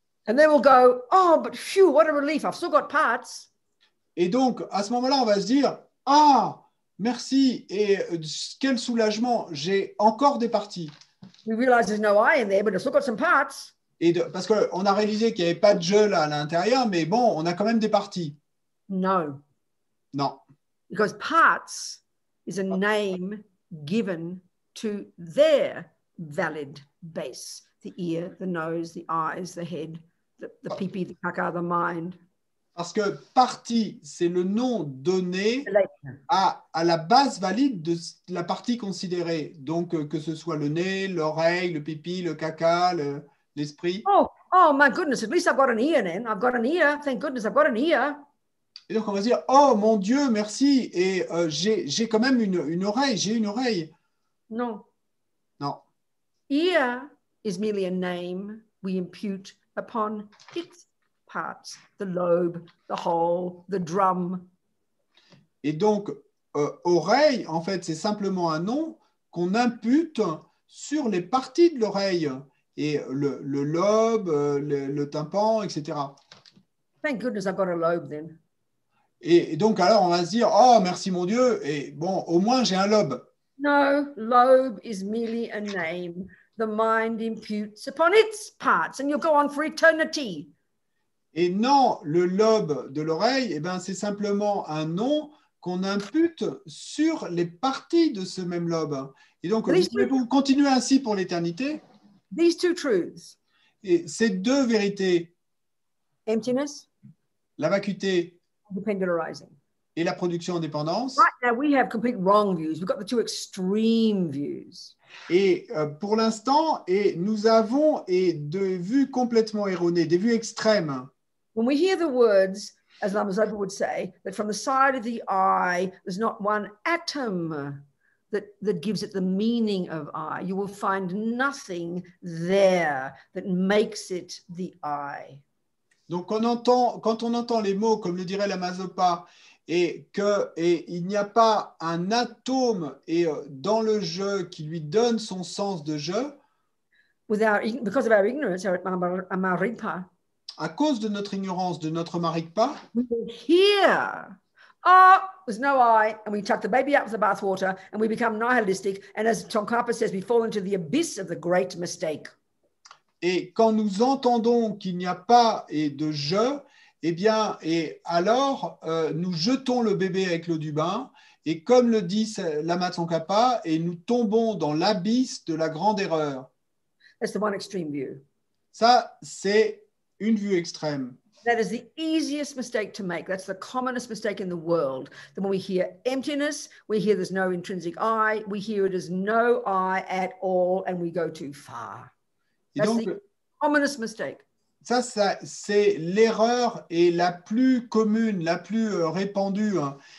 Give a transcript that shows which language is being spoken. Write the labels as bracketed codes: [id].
[en] And then we'll go, oh, but phew, what a relief, I've still got parts. [fr] Et donc, à ce moment-là, on va se dire, ah, merci, et quel soulagement, j'ai encore des parties. [en] We realize there's no I in there, but I've still got some parts. [fr] Parce qu'on a réalisé qu'il n'y avait pas de je là à l'intérieur, mais bon, on a quand même des parties. [en] No. [fr] Non. [en] Because parts is a name given to their valid base. The ear, the nose, the eyes, the head, the pipi, the caca, the mind. [fr] Parce que partie, c'est le nom donné à la base valide de la partie considérée. Donc, que ce soit le nez, l'oreille, le pipi, le caca, l'esprit. [en] Oh, my goodness, at least I've got an ear then. I've got an ear. Thank goodness I've got an ear. [fr] Et donc, on va se dire, oh mon Dieu, merci. Et j'ai quand même une oreille, j'ai une oreille. [en] No. [fr] Non. [en] Ear is merely a name we impute upon its parts, the lobe, the hole, the drum. [fr] Et donc, oreille, en fait, c'est simplement un nom qu'on impute sur les parties de l'oreille, et le lobe, le tympan, etc. [en] Thank goodness I've got a lobe then. [fr] Et donc, alors, on va se dire, oh, merci mon Dieu, et bon, au moins, j'ai un lobe. [en] No, lobe is merely a name the mind imputes upon its parts, and you'll go on for eternity. [fr] Et non, le lobe de l'oreille, eh ben, c'est simplement un nom qu'on impute sur les parties de ce même lobe. Et donc, vous pouvez continuer ainsi pour l'éternité. [en] These two truths, [fr] et ces deux vérités, [en] emptiness, [fr] la vacuité [en] dependularizing, [fr] et la production en dépendance. [en] Right now we have complete wrong views. We've got the two extreme views. [fr] Et pour l'instant, nous avons des vues complètement erronées, des vues extrêmes. [en] When we hear the words, as Lama Zopa would say, that from the side of the eye, there's not one atom that gives it the meaning of I. You will find nothing there that makes it the I. [fr] Donc, quand on entend les mots, comme le dirait Lama Zopa, et qu'il n'y a pas un atome dans le je qui lui donne son sens de je, [en] because of our ignorance, our Amaripa, [fr] à cause de notre ignorance, de notre marikpa, [en] we will hear, oh, there's no I, and we chuck the baby out with the bathwater, and we become nihilistic. And as Tsongkhapa says, we fall into the abyss of the great mistake. [fr] et quand nous entendons qu'il n'y a pas et de je, eh bien, et alors nous jetons le bébé avec l'eau du bain, et comme le dit Lama Tsongkhapa, et nous tombons dans l'abysse de la grande erreur. [en] That's the one extreme view. [fr] Ça, c'est une vue extrême. [en] That is the easiest mistake to make. That's the commonest mistake in the world. Then when we hear emptiness, we hear there's no intrinsic I, we hear it as no I at all, and we go too far. [fr] Et [en] That's [fr] donc, [en] the commonest mistake. [fr] ça c'est l'erreur et la plus commune, la plus répandue. Hein.